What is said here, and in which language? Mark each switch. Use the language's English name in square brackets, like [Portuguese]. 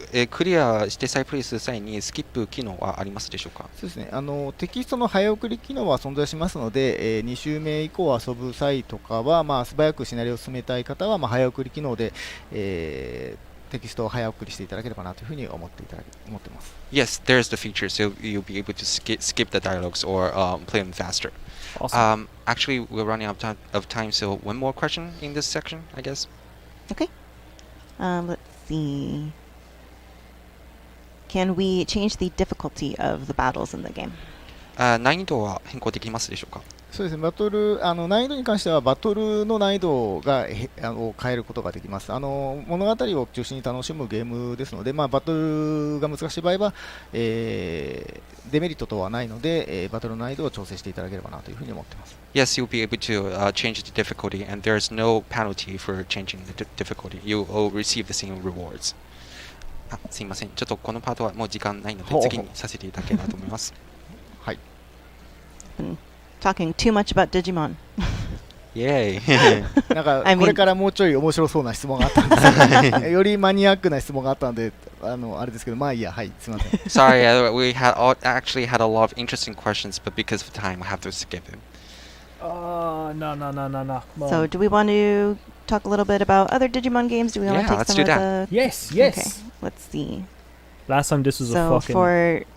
[Japanese] クリアして再プレイする際にスキップ機能はありますでしょうか。そうですね、テキストの早送り機能は存在しますので、2周目以降遊ぶ際とかは、素早くシナリオを進めたい方は、早送り機能で、テキストを早送りしていただければなというふうに思ってます。 [English] Yes, there's the feature, so you'll be able to skip the dialogues or play them faster. Awesome. Actually, we're running out of time, so one more question in this section, I guess. Okay. Let's see. Can we change the difficulty of the battles in the game? [Japanese] 難易度は変更できますでしょうか。そうですね、バトル難易度に関してはバトルの難易度を変えることができます。物語を中心に楽しむゲームですので、バトルが難しい場合は、デメリット等はないので、バトルの難易度を調整していただければなというふうに思っています。 [English] Yes, you'll be able to change the difficulty, and there's no penalty for changing the difficulty. You will receive the same rewards. [Japanese] すいません、ちょっとこのパートはもう時間ないので次にさせていただければと思います。はい。 [English] Talking too much about Digimon. [Japanese] イエーイ。なんかこれからもうちょい面白そうな質問があったんですよりマニアックな質問があったのであれですけど、いいや、はい、すみません。 [English] Sorry, we actually had a lot of interesting questions, but because of time, I have to skip it. No. So, do we want to talk a little bit about other Digimon games? Do we want to take some of the? Yes. Okay, let's see. Last time this was a fucking.